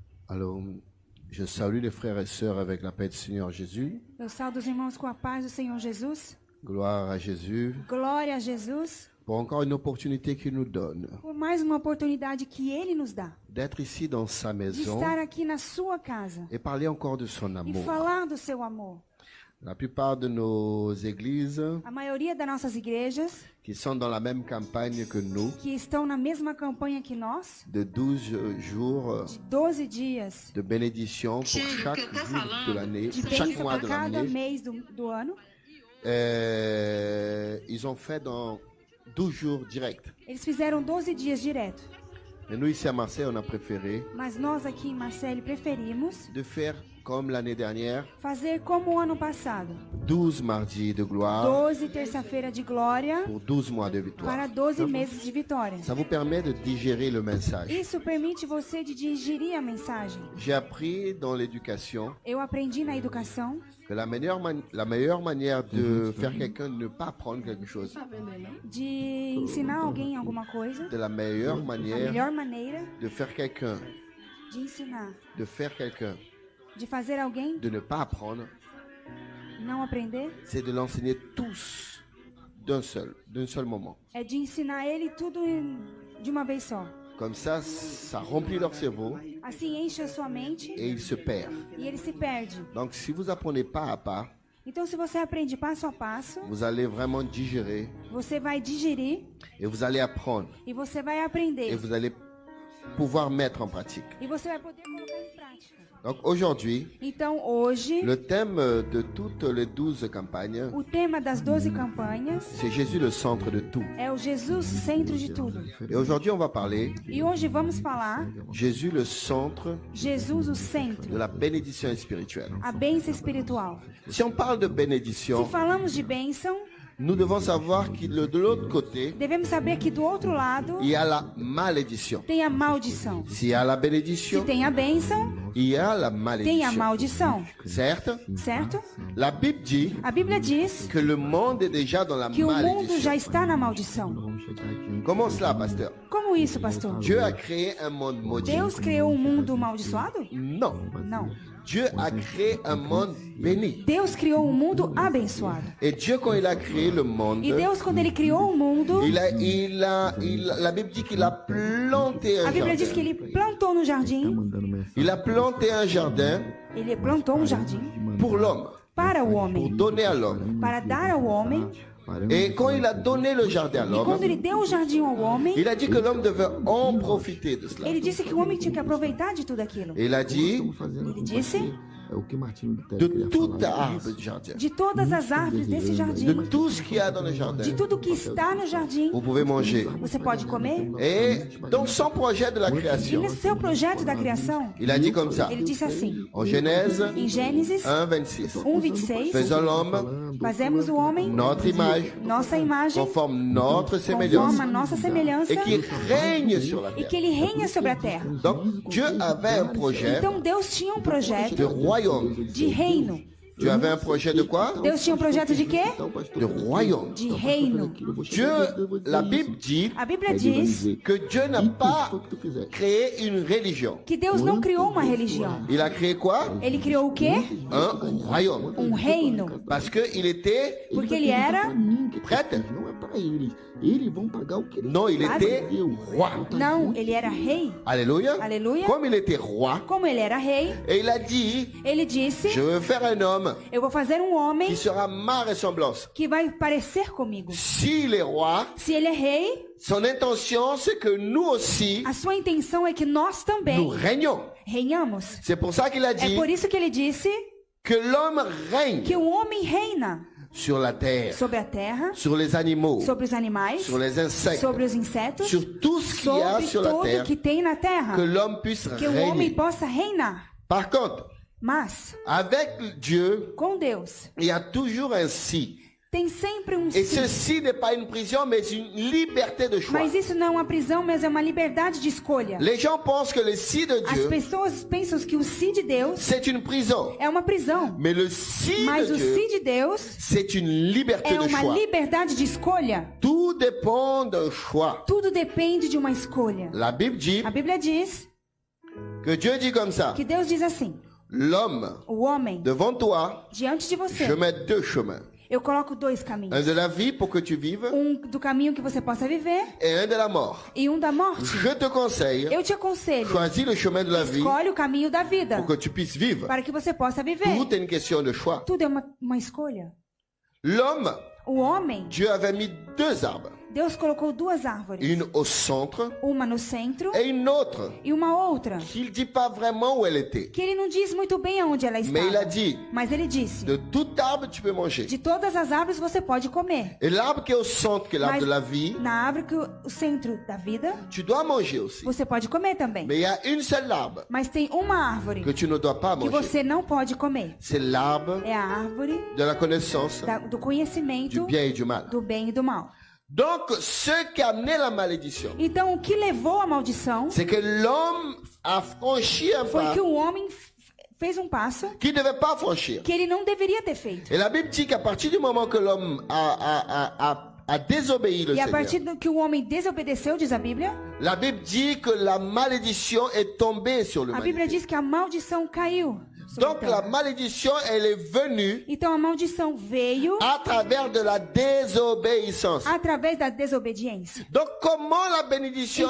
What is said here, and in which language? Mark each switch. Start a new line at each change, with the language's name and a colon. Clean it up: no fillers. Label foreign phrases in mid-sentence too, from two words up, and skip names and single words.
French: Alors, je salue les frères et sœurs avec la paix du Seigneur Jésus.
Portuguese: Eu saúdo os irmãos com a paz do Senhor Jesus.
French: Gloire à Jésus
Portuguese: Glória a Jesus
French: pour encore une opportunité qu'il nous donne
Portuguese: por mais uma oportunidade que Ele nos dá
French: d'être ici dans sa
Portuguese: de
French: maison
Portuguese: estar aqui na sua casa
French: et parler encore de son
Portuguese: e
French: amour.
Portuguese: falar do seu amor.
French: La plupart de nos églises
Portuguese: A maioria das nossas igrejas
French: qui sont dans la même campagne que nous,
Portuguese: que estão na mesma campanha que nós,
French: de 12 jours
Portuguese: de 12 dias
French: de bénédiction pour chaque jour de l'année,
Portuguese: de
French: chaque
Portuguese: bênção
French: mois
Portuguese: para
French: de
Portuguese: cada
French: l'année,
Portuguese: mês do ano,
French: ils ont fait dans 12 jours directs.
Portuguese: eles fizeram 12 dias direto.
French: Et nous ici à Marseille, on a préféré
Portuguese: Mas nós aqui em Marseille preferimos
French: de faire comme l'année dernière,
Portuguese: fazer como o ano passado.
French: 12 mardis de gloire
Portuguese: 12 terça-feira de glória
French: pour 12 mois de victoire.
Portuguese: para 12 meses de vitória.
French: Ça vous permet de digérer le message.
Portuguese: Isso permite você de digerir a mensagem.
French: J'ai appris dans l'éducation
Portuguese: Eu aprendi na educação
French: que la meilleure manière de faire quelqu'un ne pas apprendre quelque chose,
Portuguese: de ensinar alguém alguma coisa.
French: de la meilleure
Portuguese: A
French: manière
Portuguese: melhor maneira
French: de faire quelqu'un,
Portuguese: de ensinar, de fazer alguém
French: ne pas apprendre,
Portuguese: não aprender,
French: c'est de l'enseigner tous d'un seul moment.
Portuguese: é de ensinar ele tudo de uma vez só.
French: Comme ça remplit leur cerveau
Portuguese: Assim enche a sua mente
French: et ils se perdent.
Portuguese: e ele se perde.
French: Donc si vous apprenez pas à pas,
Portuguese: Então, se você aprende passo a passo,
French: vous allez vraiment digérer
Portuguese: você vai digerir
French: et vous allez apprendre
Portuguese: e você vai
French: et
Portuguese: aprender.
French: vous allez pouvoir mettre en pratique.
Portuguese: E você vai poder colocar em prática.
French: Donc aujourd'hui,
Portuguese: Então, hoje,
French: le thème de toutes les 12 campagnes,
Portuguese: o tema das 12 campanhas
French: c'est Jésus le centre de tout.
Portuguese: é o Jesus centro de tudo.
French: Et aujourd'hui, on va parler
Portuguese: E hoje vamos falar
French: Jésus le centre
Portuguese: Jesus o centro,
French: de la bénédiction spirituelle.
Portuguese: a bênção espiritual.
French: Si on parle de
Portuguese: Se
French: bénédiction,
Portuguese: falamos de bênção,
French: nous devons savoir que de l'autre côté,
Portuguese: devemos saber que do outro lado
French: il y a la malédiction.
Portuguese: tem a maldição.
French: S'il y a la
Portuguese: Se
French: bénédiction,
Portuguese: tem a bênção,
French: il y a la
Portuguese: tem a
French: malédiction.
Portuguese: maldição,
French: Certes,
Portuguese: certo?
French: la Bible dit
Portuguese: A Bíblia diz
French: que le monde est déjà dans la
Portuguese: que o mundo
French: malédiction.
Portuguese: já está na maldição.
French: Comment cela, pasteur?
Portuguese: Como isso, pastor?
French: Dieu a créé un monde maudit?
Portuguese: Deus criou um mundo amaldiçoado?
French: Non.
Portuguese: Não.
French: Dieu a créé un monde béni.
Portuguese: Deus criou um mundo abençoado.
French: Et Dieu, quand il a créé le monde,
Portuguese: E Deus, quando Ele criou o mundo,
French: la Bible dit qu'il a planté un
Portuguese: a Bíblia diz que
French: jardin.
Portuguese: Ele plantou no jardim.
French: Il a planté un jardin
Portuguese: Ele plantou um jardim
French: pour l'homme,
Portuguese: para o
French: pour
Portuguese: homem,
French: donner à l'homme.
Portuguese: para dar ao homem.
French: Et quand il a donné le jardin à
Portuguese: E quando
French: l'homme,
Portuguese: Ele deu o jardim ao homem,
French: il a dit que l'homme devait en profiter de cela.
Portuguese: Ele disse que o homem tinha que aproveitar de tudo aquilo.
French: Et il a dit
Portuguese: Ele disse
French: de toute arbre du jardin,
Portuguese: de todas as árvores desse de jardim,
French: tout ce qu'il y a dans le de jardin,
Portuguese: tudo que está no jardim,
French: vous pouvez manger.
Portuguese: você pode comer.
French: Et dans son projet de la
Portuguese: E
French: création,
Portuguese: no seu projeto da criação,
French: il a dit comme ça,
Portuguese: Ele disse assim,
French: en Genèse
Portuguese: em Gênesis 1:26, 1:26,
French: faisons l'homme
Portuguese: fazemos o homem
French: notre image,
Portuguese: nossa imagem,
French: conforme notre séméliance,
Portuguese: conforme a nossa semelhança,
French: et qui règne sur la
Portuguese: e que
French: terre.
Portuguese: Ele reina sobre a terra.
French: Donc Dieu avait un projet
Portuguese: Então Deus tinha um
French: de
Portuguese: projeto
French: royaume.
Portuguese: de reino.
French: Dieu avait un projet de quoi?
Portuguese: Deus tinha um projeto de quê?
French: De royaume.
Portuguese: De reino.
French: Dieu, la Bible dit
Portuguese: A Bíblia diz
French: que Dieu n'a pas créé une religion.
Portuguese: que Deus não criou uma religião.
French: Il a créé quoi?
Portuguese: Ele criou o quê?
French: Un royaume.
Portuguese: Um reino.
French: Parce qu'il était
Portuguese: Porque ele era...
French: prêtre.
Portuguese: Não é para eles. Eles vão pagar o que eles
French: Non, il était roi.
Portuguese: Não, ele era rei.
French: Alléluia.
Portuguese: Alléluia.
French: Comme il était roi,
Portuguese: Como ele era rei,
French: et il a dit,
Portuguese: ele disse,
French: je veux faire un homme
Portuguese: eu vou fazer um homem
French: qui sera ma ressemblance.
Portuguese: que vai parecer comigo.
French: S'il est roi,
Portuguese: Se ele é rei,
French: son intention, c'est que nous aussi,
Portuguese: a sua intenção é que nós
French: nous
Portuguese: também
French: régnons.
Portuguese: reinamos.
French: C'est pour ça qu'il a
Portuguese: É
French: dit
Portuguese: por isso que ele disse
French: que l'homme règne
Portuguese: que o homem reina
French: sur la terre,
Portuguese: sobre a terra,
French: sur les animaux,
Portuguese: sobre os animais,
French: sur les insectes,
Portuguese: sobre os insetos,
French: sur tout ce qu'il y a
Portuguese: sobre
French: sur la
Portuguese: tudo
French: terre,
Portuguese: que tem na terra,
French: que l'homme puisse
Portuguese: que o homem
French: régner.
Portuguese: possa reinar.
French: Par contre,
Portuguese: Mas,
French: avec Dieu,
Portuguese: com Deus,
French: il y a toujours un si.
Portuguese: tem sempre um
French: Et
Portuguese: sim.
French: ceci n'est pas une prison, mais une liberté de choix.
Portuguese: Mas isso não é uma prisão, mas é uma liberdade de escolha.
French: Les gens pensent que le si de
Portuguese: As
French: Dieu,
Portuguese: pessoas pensam que o sim de Deus
French: c'est une prison.
Portuguese: é uma prisão.
French: Mais le si
Portuguese: Mas
French: de
Portuguese: o
French: Dieu,
Portuguese: sim de Deus
French: c'est une liberté
Portuguese: é
French: de
Portuguese: uma
French: choix.
Portuguese: liberdade de escolha.
French: Tout dépend d'un choix.
Portuguese: Tudo depende de uma escolha.
French: La Bible dit,
Portuguese: A Bíblia diz
French: que Dieu dit comme ça.
Portuguese: que Deus diz assim:
French: L'homme,
Portuguese: o homem,
French: devant toi,
Portuguese: diante de você,
French: je mets deux chemins.
Portuguese: eu coloco dois
French: Un
Portuguese: caminhos.
French: de la vie pour que tu vives
Portuguese: Do caminho que você possa viver
French: et un de la mort.
Portuguese: e da morte.
French: Je te conseille,
Portuguese: Eu te aconselho,
French: choisis le chemin de la vie
Portuguese: escolhe o caminho da vida
French: pour que tu puisses vivre.
Portuguese: para que você possa viver.
French: Tout est une question de choix.
Portuguese: Tudo é uma escolha.
French: L'homme,
Portuguese: O homem,
French: Dieu avait mis deux arbres.
Portuguese: Deus colocou duas árvores,
French: Une au centre
Portuguese: uma no centro
French: et une autre.
Portuguese: e uma outra,
French: Il ne dit pas vraiment où elle était.
Portuguese: que ele não diz muito bem aonde ela
French: Mais il a
Portuguese: estava.
French: dit,
Portuguese: Mas ele disse:
French: de tout arbre tu peux manger.
Portuguese: de todas as árvores você pode comer.
French: Et l'arbre qui est au centre, qui est l'arbre
Portuguese: Mas
French: de la vie,
Portuguese: na árvore que o centro da vida,
French: tu dois manger aussi.
Portuguese: você pode comer também.
French: Mais il y a une seule arbre
Portuguese: Mas tem uma árvore
French: que tu ne dois pas
Portuguese: que
French: manger.
Portuguese: você não pode comer.
French: C'est l'arbre
Portuguese: É a árvore
French: de la connaissance
Portuguese: do conhecimento
French: du bien et du mal.
Portuguese: do bem e do mal.
French: Donc, ce qui a amené la malédiction,
Portuguese: Então, o que levou à maldição
French: c'est que l'homme a franchi un
Portuguese: foi
French: pas
Portuguese: que o homem fez um passo
French: qu'il ne devait pas franchir.
Portuguese: que ele não deveria ter feito.
French: Et la Bible dit qu'à partir du moment que l'homme a désobéi le
Portuguese: E a
French: Seigneur,
Portuguese: partir do que o homem desobedeceu, diz a Bíblia,
French: la Bible dit que la malédiction est tombée sur
Portuguese: a Bíblia
French: l'humanité.
Portuguese: diz que a maldição caiu sobre a
French: Donc la
Portuguese: terra.
French: malédiction, elle est venue
Portuguese: Então a maldição veio
French: à travers de la désobéissance.
Portuguese: através da desobediência.
French: Donc comment la bénédiction